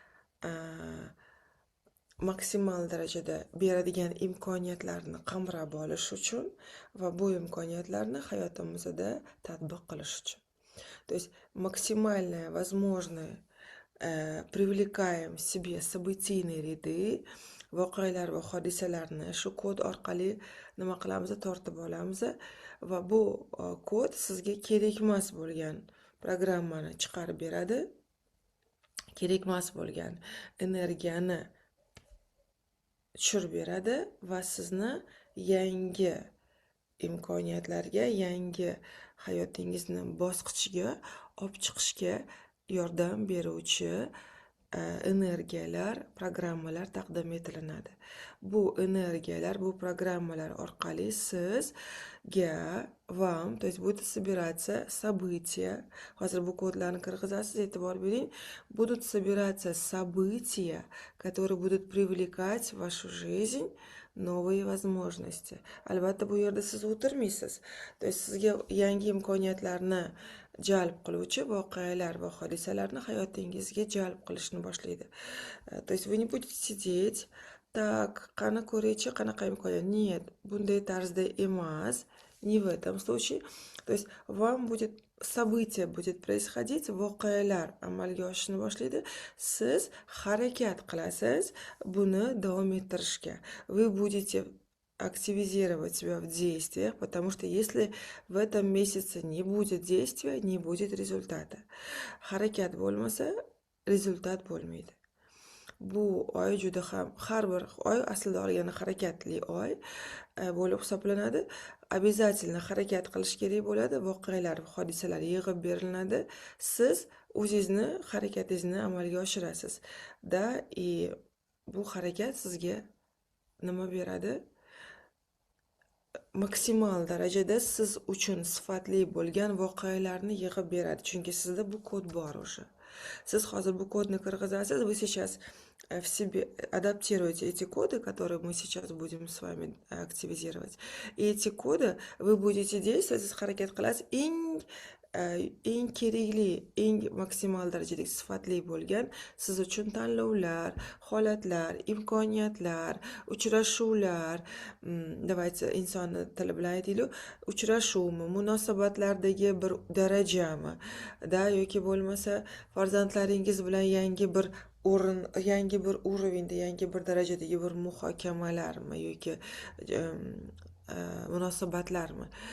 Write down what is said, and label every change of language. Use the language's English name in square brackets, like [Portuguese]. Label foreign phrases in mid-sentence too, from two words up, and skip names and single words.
[Uzbek] maksimal darajada beradigan imkoniyatlarni qamrab olish uchun va bu imkoniyatlarni hayotimizda tatbiq qilish uchun. [Russian] То есть максимально возможное привлекаем себе событийные rяды, [Uzbek] voqealar va hodisalarni shu kod orqali nima qilamiz? Tortib olamiz va bu kod sizga kerakmas bo'lgan programmani chiqarib beradi. Kerakmas bo'lgan energiyani tushirib beradi va sizni yangi imkoniyatlarga, yangi hayotingizni bosqichiga olib chiqishga yordam beruvchi energiyalar, programmalar taqdim etilinadi. Bu energiyalar, bu programmalar orqali sizga [Russian] вам, то есть будет собираться события. [Uzbek] Hozir bu kodlarni kirgizasiz, e'tibor bering. [Russian] Будут собираться события, которые будут привлекать в вашу жизнь новые возможности. [Uzbek] Albatta bu yerda siz o'tirmaysiz. [Russian] То есть [Uzbek] sizga yangi imkoniyatlarni jalb qiluvchi voqealar va hodisalarni hayotingizga jalb qilishni boshlaydi. [Russian] То есть вы не будете сидеть, так, [Uzbek] qani ko'raychi, qanaqa imkoniyat? Нет, bunday tarzda emas, [Russian] не в этом случае. То есть вам будет событие будет происходить, [Uzbek] voqealar amalga oshishni boshlaydi. Siz harakat qilasiz buni davom ettirishga. [Russian] Вы будете активизировать себя в действиях, потому что если в этом месяце не будет действия, не будет результата. [Uzbek] Harakat bo'lmasa, rezultat bo'lmaydi. Bu oy juda ham har bir oy aslida olganda harakatli oy bo'lib hisoblanadi. Обязательно harakat qilish kerak bo'ladi. Voqealar, hodisalar yig'ib beriladi. Siz o'zingizni harakatingizni amalga oshirasiz. Bu harakat sizga nima beradi? Maksimal darajada siz uchun sifatli bo'lgan voqealarni yig'ib beradi. Chunki sizda bu kod bor уже. Siz hozir bu kodni kirgizasiz, [Russian] вы сейчас в себе адаптируете эти коды, которые мы сейчас будем с вами активизировать. И эти коды вы будете действовать, [Uzbek] siz harakat qilasiz, eng kerakli, eng maksimal darajada sifatli bo'lgan siz uchun tanlovlar, holatlar, imkoniyatlar, uchrashuvlar, давайте inson tili bilan aytaylik, uchrashuvmi, munosabatlardagi bir darajami, yoki bo'lmasa farzandlaringiz bilan yangi bir urovenda, yangi bir darajadagi bir muhokamalarmi yoki munosabatlarmi,